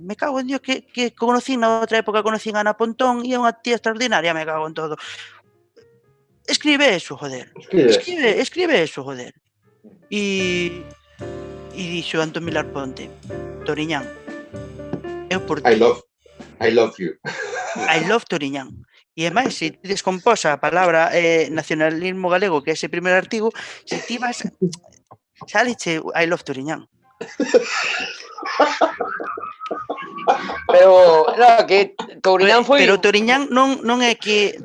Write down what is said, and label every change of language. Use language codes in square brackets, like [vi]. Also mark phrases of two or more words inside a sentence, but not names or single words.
[es] Me cago en Dios, [gl] que conocín na outra época, conocín a Ana Pontón e é unha tía extraordinaria, [es] me cago en todo. Escribe eso, joder. Escribe eso, joder. [gl] E dixo Antón Vilar Ponte, Toriñán, eu por ti. [en] I love you. I love Toriñán. [gl] E ademais, se ti descomposa a palabra nacionalismo galego, que é ese primer artigo, se ti vas... Sáleche [en] I love Toriñán. [gl] Pero, no, que Toriñán foi... Pero Toriñán non é que...